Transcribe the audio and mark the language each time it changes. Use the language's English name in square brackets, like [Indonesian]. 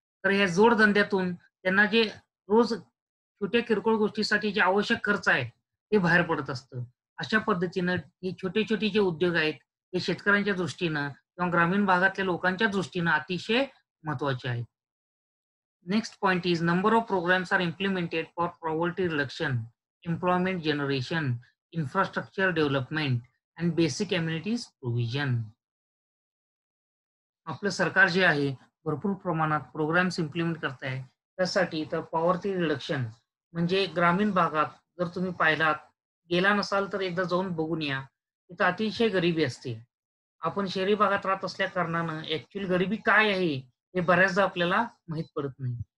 [Marathi] तर या जोडधंद्यातून त्यांना जे रोज छोट्या किरकोळ गोष्टीसाठी जे आवश्यक खर्च आहे, ते बाहेर पडत असतं. अशा पद्धतीनं हे छोटे-छोटे जे उद्योग आहेत, हे शेतकऱ्यांच्या दृष्टीनं किंवा ग्रामीण भागातल्या लोकांच्या दृष्टीनं अतिशय महत्त्वाचे आहेत. [English] Next point is number of programs are implemented for poverty reduction, employment generation, infrastructure development, and basic amenities provision. [Marathi] आपलं सरकार जे आहे, भरपूर प्रमाणात प्रोग्राम्स इम्प्लिमेंट करत आहे. त्यासाठी तर पॉवर्टी रिडक्शन म्हणजे ग्रामीण भागात जर तुम्ही पाहिलात, गेला नसाल तर एकदा जाऊन बघून या. तिथं अतिशय गरिबी असते. आपण शहरी भागात राहत असल्या कारणानं ॲक्चुअली गरिबी काय आहे, हे बऱ्याचदा आपल्याला माहीत पडत नाही.